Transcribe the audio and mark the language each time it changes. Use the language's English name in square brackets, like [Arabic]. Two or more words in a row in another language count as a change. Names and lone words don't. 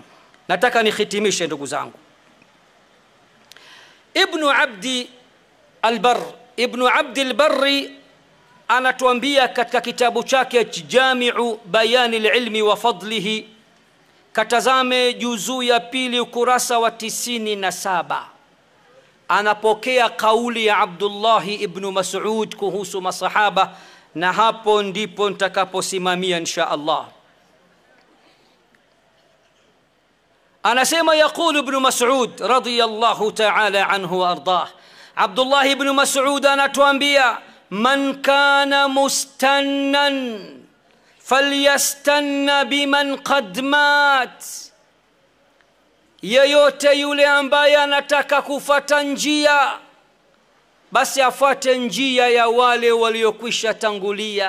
[Swahili] Nataka nihitimishe ndugu zangu. Ibn Abd al-Barri anatuambia katika kitabu chake Jami'u Bayan al-Ilmi wa Fadlihi, katazame juzuu ya 2 ukurasa wa 97, anapokea kauli ya Abdullah ibn Mas'ud kuhusu masahaba, na hapo ndipo nitakaposimamia [Arabic] إن شاء الله. [Swahili] anasema yaqul ibn Mas'ud [Arabic] رضي الله تعالى عنه وأرضاه, [Swahili] Abdullah ibn Mas'ud anatuambia [Arabic] من كان مستنا فليستن بمن قد مات, [Swahili] yeyote yule ambaye anataka kufuata njia basi afuate njia ya wale waliokwisha tangulia.